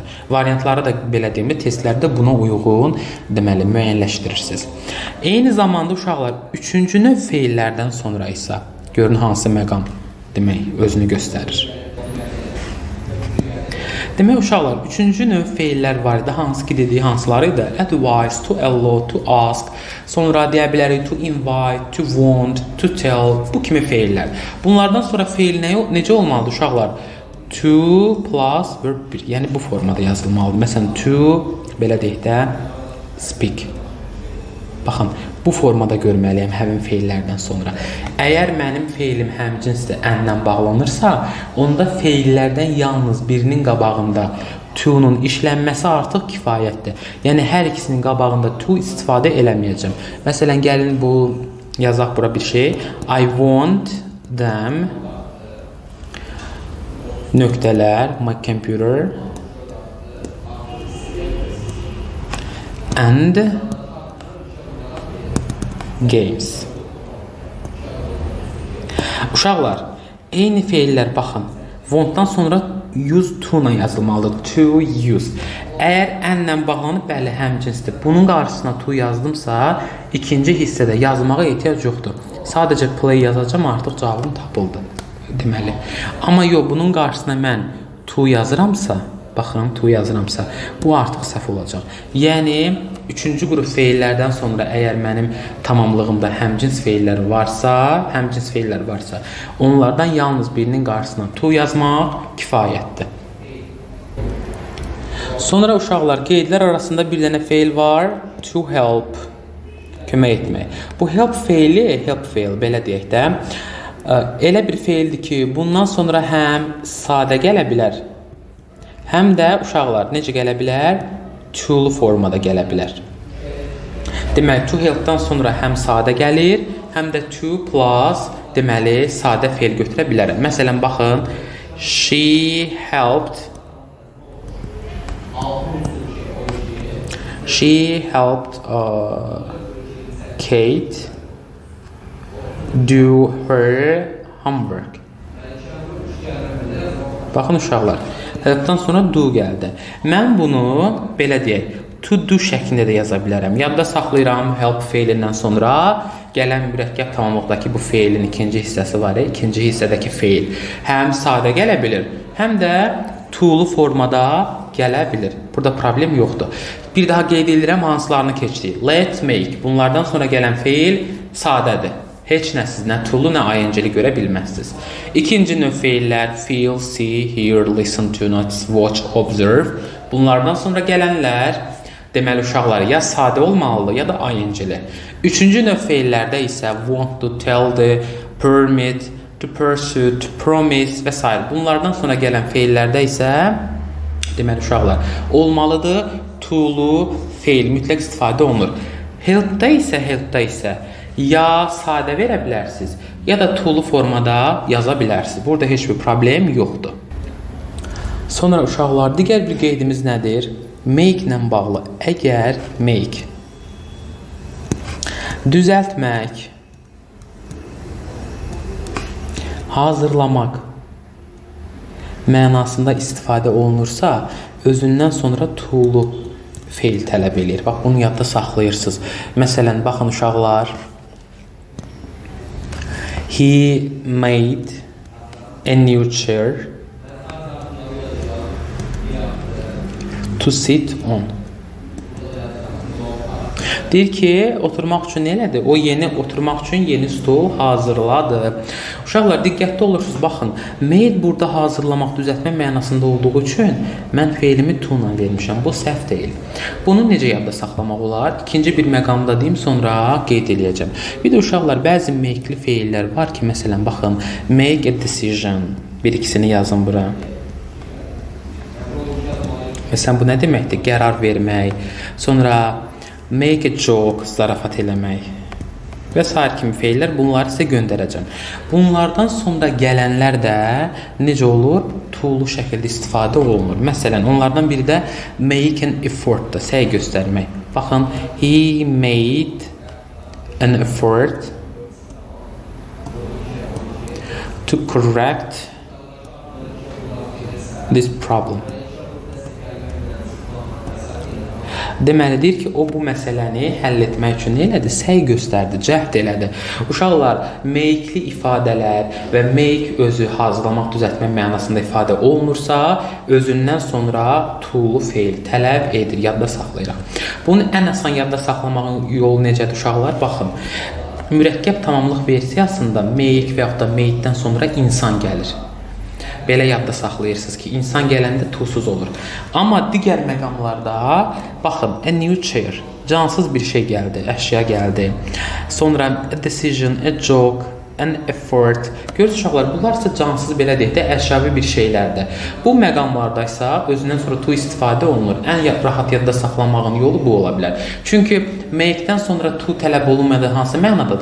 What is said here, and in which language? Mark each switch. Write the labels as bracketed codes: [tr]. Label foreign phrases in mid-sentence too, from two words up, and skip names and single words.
[az] Variantları da belə deyim, testlərdə buna uyğun deməli müəyyənləşdirirsiniz. Eyni zamanda uşaqlar, üçüncü növ feillərdən sonra isə görün hansı məqam demək özünü göstərir. Demək uşaqlar, üçüncü növ feillər var idi. Hansı ki dediyi hansıları idi? [en] Advise, to allow, to ask. [az] Sonra deyə bilərik [en] to invite, to want, to tell. [az] Bu kimi feillər. Bunlardan sonra feil necə olmalıdır uşaqlar? [en] To plus verb 1. [az] Yəni bu formada yazılmalıdır. Məsələn, to, belə deyək də, speak. Baxın, bu formada görməliyəm həmin feillərdən sonra. Əgər mənim feilim həmcinsdir, and-lə bağlanırsa, onda feillərdən yalnız birinin qabağında to-nun işlənməsi artıq kifayətdir. Yəni, hər ikisinin qabağında to istifadə eləməyəcəm. Məsələn, gəlin bu, yazaq bura bir şey. [en] I want them nöqtələr, my computer and games. [az] Uşaqlar, eyni feillər baxın. Want-dan sonra use to-na yazılmalıdır. [en] To use. [az] Əgər and-lə bağlanıb, bəli, həmcinsdir. Bunun qarşısına to yazdımsa, ikinci hissədə yazmağa ehtiyac yoxdur. Sadəcə play yazacağım, artıq cavabım tapıldı. Deməli. Amma yox, bunun qarşısına mən to yazıramsa, baxın, to yazıramsa, bu artıq səhv olacaq. Yəni, üçüncü qrup feillərdən sonra əgər mənim tamamlığımda həmcins feillər varsa, onlardan yalnız birinin qarşısına to yazmaq kifayətdir. Sonra uşaqlar, qeydlər arasında bir dənə feil var, [en] to help, [az] kömək etmək. Bu help feili, help feil, belə deyək də, elə bir feildir ki, bundan sonra həm sadə gələ bilər, həm də uşaqlar necə gələ bilər? To-lu formada gələ bilər. Deməli, to help-dan sonra həm sadə gəlir, həm də [en] to plus, [az] deməli, sadə feil götürə bilərəm. Məsələn, baxın, [en] she helped Kate do her homework. [az] Baxın uşaqlar, help'dan sonra do gəldi. Mən bunu belə deyək, [en] to do [az] şəklində də yaza bilərəm. Yadda saxlayıram, help feilindən sonra gələn mürəkkəb tamamlıqdakı bu feilin ikinci hissəsi var. İkinci hissədəki feil həm sadə gələ bilir, həm də to-lu formada gələ bilir. Burada problem yoxdur. Bir daha qeyd edirəm, hansılarını keçdik. [en] Let, make. [az] Bunlardan sonra gələn feil sadədir. Heç nə siz nə to-lu, nə ing-li görə bilməzsiniz. İkinci növ feillər [en] feel, see, hear, listen to, notice, watch, observe. [az] Bunlardan sonra gələnlər deməli uşaqlar ya sadə olmalıdır, ya da ing-li. Üçüncü növ feillərdə isə [en] want to, tell the, permit, to pursue, to promise [az] və s. Bunlardan sonra gələn feillərdə isə deməli uşaqlar olmalıdır, to-lu feil mütləq istifadə olunur. Help-da isə ya sadə verə bilərsiniz, ya da to-lu formada yaza bilərsiniz. Burada heç bir problem yoxdur. Sonra uşaqlar, digər bir qeydimiz nədir? Make ilə bağlı. Əgər make düzəltmək, hazırlamaq mənasında istifadə olunursa, özündən sonra to-lu feil tələb edir. Bax, bunu yadda saxlayırsınız. Məsələn, baxın uşaqlar, [en] he made a new chair to sit on. [az] Deyir ki, oturmaq üçün elədir? O oturmaq üçün yeni stol hazırladı. Uşaqlar, diqqətli olursunuz, baxın, made burada hazırlamaq, düzəltmək mənasında olduğu üçün mən feilimi to-la vermişəm. Bu səhv deyil. Bunu necə yadda saxlamaq olar? İkinci bir məqamda deyim, sonra qeyd eləyəcəm. Bir də uşaqlar, bəzi make-li feillər var ki, məsələn, baxın, [en] make a decision. [az] Bir ikisini yazın bura. Məsələn, bu nə deməkdir? Qərar vermək. [en] Sonra make a joke, [az] zarafat eləmək və s. kimi feillər, bunları sizə göndərəcəm. Bunlardan sonra gələnlər də necə olur? To-lu şəkildə istifadə olunur. Məsələn, onlardan biri də [en] make an effort- [az] da, səy göstərmək. Baxın, [en] he made an effort to correct this problem. [az] Deməlidir ki, o bu məsələni həll etmək üçün elədi, səy göstərdi, cəhd elədi. Uşaqlar, make-li ifadələr və make özü hazırlamaq, düzəltmək mənasında ifadə olunursa, özündən sonra to-lu feil tələb edir, yadda saxlayıraq. Bunu ən asan yadda saxlamağın yolu necədir uşaqlar? Baxın, mürəkkəb tamamlıq versiyasında make və yaxud da made-dən sonra insan gəlir. Belə yadda saxlayırsınız ki, insan gələndə to-suz olur. Amma digər məqamlarda, baxın, [en] a new chair, [az] cansız bir şey gəldi, əşya gəldi. [en] Sonra a decision, a joke, an effort. [az] Görürsünüz uşaqlar, bunlar isə cansız, belə deyək də, əşyavi bir şeylərdir. Bu məqamlarda isə özündən sonra to istifadə olunur. Ən rahat yadda saxlamağın yolu bu ola bilər. Çünki make-dən sonra to tələb olunmadığı hansı mənadadır?